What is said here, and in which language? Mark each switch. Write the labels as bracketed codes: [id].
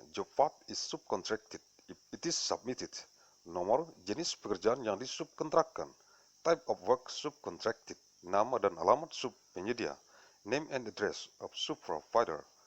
[en] Job part is subcontracted if it is submitted. [id] Nomor jenis pekerjaan yang disubkontrakkan. [en] Type of work subcontracted. [id] Nama dan alamat subpenyedia. [en] Name and address of subprovider.